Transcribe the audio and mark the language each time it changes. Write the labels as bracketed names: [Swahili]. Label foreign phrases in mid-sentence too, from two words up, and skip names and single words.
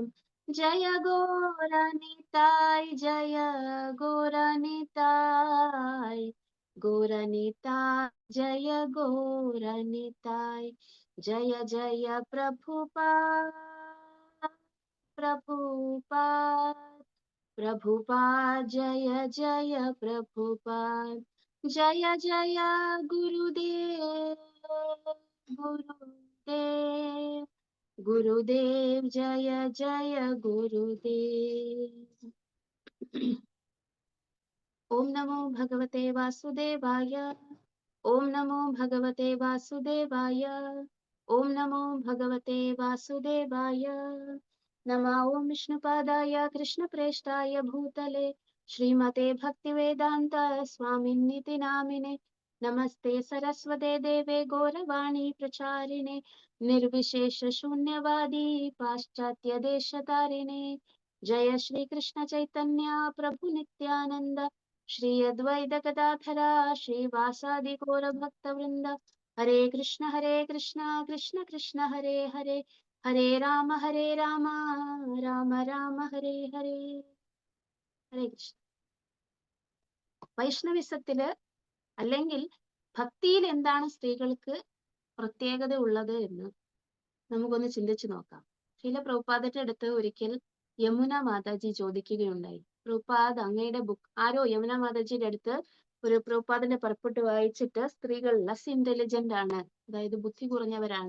[Sanskrit] ജയ ഗോരനിതായ് ജയ ഗോരനിതായ് ഗോരനിതായ് ജയ ഗോരനിതായ്. ജയ ജയ പ്രഭുപാദ് प्रभुपाद जय जय प्रभुपाद जय जय गुरुदेव गुरुदेव गुरुदेव जय जय गुरुदेव। ओम नमो भगवते वासुदेवाय। ओम नमो भगवते वासुदेवाय। ओम नमो भगवते वासुदेवाय। नमः ओम विष्णुपादाय कृष्णप्रेष्ठाय भूतले श्रीमते भक्तिवेदांत स्वामिन्निति नामिने। नमस्ते सरस्वते देवे गौरवाणी प्रचारिणे निर्विशेष शून्यवादी पाश्चात्य देशतारिणे। जय श्री कृष्ण चैतन्य प्रभु नित्यानंद श्री अद्वैत गदाधरा श्रीवासादि गौर भक्तवृंद। हरे कृष्ण कृष्ण कृष्ण हरे हरे हरे राम राम राम हरे हरे। [Malayalam] ഹരേ കൃഷ്ണ. വൈഷ്ണവിസത്തില് അല്ലെങ്കിൽ ഭക്തിയിൽ എന്താണ് സ്ത്രീകൾക്ക് പ്രത്യേകത ഉള്ളത് എന്ന് നമുക്കൊന്ന് ചിന്തിച്ചു നോക്കാം. ശീല പ്രഭുപാദന്റെ അടുത്ത് ഒരിക്കൽ യമുന മാതാജി ചോദിക്കുകയുണ്ടായി, പ്രഭുപാദ് അങ്ങയുടെ ബുക്ക് ആരോ യമുന മാതാജിയുടെ അടുത്ത് ഒരു പ്രഭുപാദിന്റെ പുറപ്പെട്ട് വായിച്ചിട്ട് സ്ത്രീകൾ [English] less intelligent [Malayalam] ആണ്, അതായത് ബുദ്ധി കുറഞ്ഞവരാണ്.